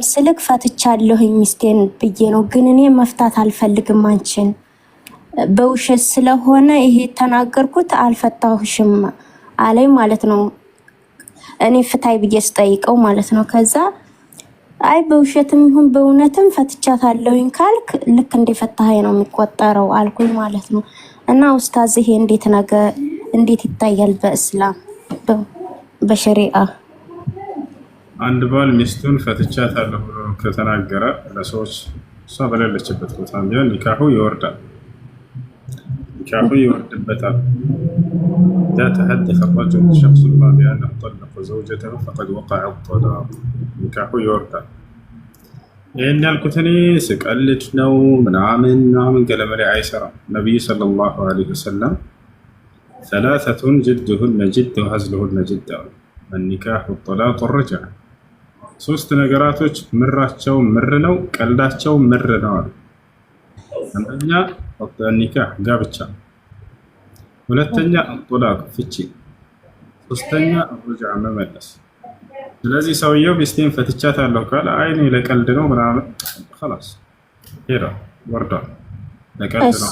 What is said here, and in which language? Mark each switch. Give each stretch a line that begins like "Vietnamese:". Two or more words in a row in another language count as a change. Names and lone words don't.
Amharic: ስልክ ፈትቻለሁ ሚስቴን ብዬ ነው። ግን እኔ መፍታት አልፈልግም አንቺን በውሸት ስለሆነ ይሄ ተናገርኩት አልፈታሁሽም አለኝ ማለት ነው። እኔ ፍታይ ብዬ ስጠይቀው ማለት ነው። ከዛ አይ በውሸትም ይሁን በእውነትም ፈትቻታለሁኝ ካልክ ልክ እንደፈታኸኝ ነው የሚቆጠረው አልኩኝ ማለት ነው። እና ኡስታዝ ይሄ እንዴት ይታያል በእስላም በሸሪዓ? አንድ ባል ሚስቱን ፈትቻታለሁ ብሎ ከተናገረ ለሰዎች እሷ በሌለችበት ቦታ ቢሆን ኒካሁ ይወርዳል። ኒካሁ ይወርድበታል።
Arabic: إذا تحدث الرجل شخص ما بأنه طلق زوجته فقد وقع الطلاق
Amharic: ኒካሁ ይወርዳል። ይህን ያልኩት እኔ ስቀልድ ነው ምናምን ገለመሌ አይሰራም። ነቢዩ
Arabic: صلى الله عليه وسلم ثلاثة جدهن جد وهزلهن جد
Amharic: አሉ።
Arabic: النكاح والطلاق والرجعة
Amharic: ሶስት ነገራቶች ምራቸው ምር ነው፣ ቀልዳቸው ምር ነው አሉ። አንደኛ ኒካህ ጋብቻ፣ ሁለተኛ ጦላቅ ፍቺ፣ ሶስተኛ ረጅዓ መመለስ። ስለዚህ ሰውየው ሚስቴን ፈትቻታለሁ ካለ አይ እኔ ለቀልድ ነው ምናምን خلاص ሄዳ ወርዷል። ለቀልድ ነው።